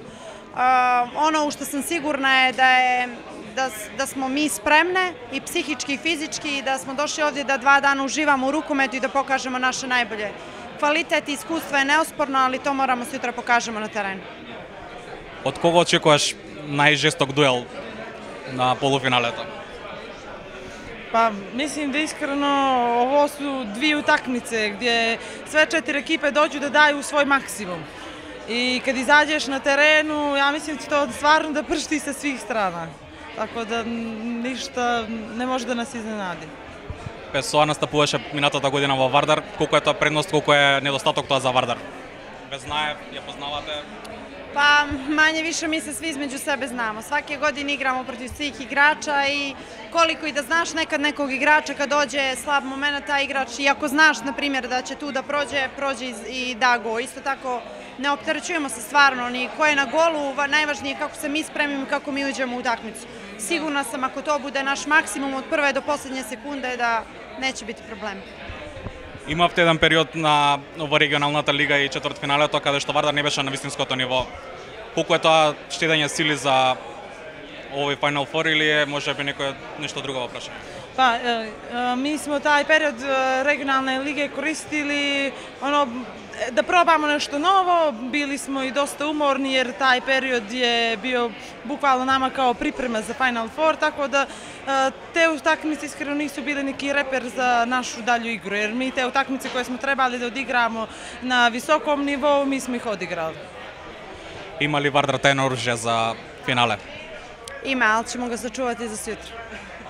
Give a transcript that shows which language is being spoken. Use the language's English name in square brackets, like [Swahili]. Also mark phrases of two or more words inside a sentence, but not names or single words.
[Bosnian] Ono u što sam sigurna je da smo mi spremne i psihički i fizički i da smo došli ovdje da 2 dana uživamo u rukometu i da pokažemo naše najbolje. Kvalitet i iskustvo je neosporno, ali to moramo sutra pokažemo na terenu. [Macedonian] Од кого очекуваш најжесток дуел на полуфиналето? [Bosnian] Pa mislim da iskreno ovo su 2 utakmice gdje sve 4 ekipe dođu da daju svoj maksimum. I kad izađeš na terenu, ja mislim da će to stvarno da pršti sa svih strana. Tako da ništa ne može da nas iznenadi. [Macedonian] Песоа настапуваше минатата година во Вардар. Колку е тоа предност, колку е недостаток тоа за Вардар? Ве знае, ја познавате? [Bosnian] Pa manje više mi se svi između sebe znamo. Svake godine igramo protiv svih igrača i koliko i da znaš nekad nekog igrača kad dođe slab moment, taj igrač, i ako znaš na primjer da će tu da prođe i da go. Isto tako ne opterećujemo se stvarno ni ko je na golu, najvažnije je kako se mi spremimo i kako mi uđemo u utakmicu. Sigurna sam ako to bude naš maksimum od prve do posljednje sekunde da neće biti problema. [Macedonian] Имавте еден период во регионалната лига и четвртфиналето каде што Вардар не беше на вистинското ниво. Колку е тоа штедење сили за овој [English] Final Four [Macedonian] или е можеби нешто друго во прашање? [Bosnian] Pa mi smo taj period regionalne lige koristili da probamo nešto novo, bili smo i dosta umorni jer taj period je bio bukvalno nama kao priprema za [English] Final Four, [Bosnian] tako da te utakmice iskreno nisu bili neki reper za našu dalju igru, jer mi te utakmice koje smo trebali da odigramo na visokom nivou, mi smo ih odigrali. [Macedonian] Има ли Вардар тајно оружје за финале? [Bosnian] Ima, ali ćemo ga sačuvati za sutra.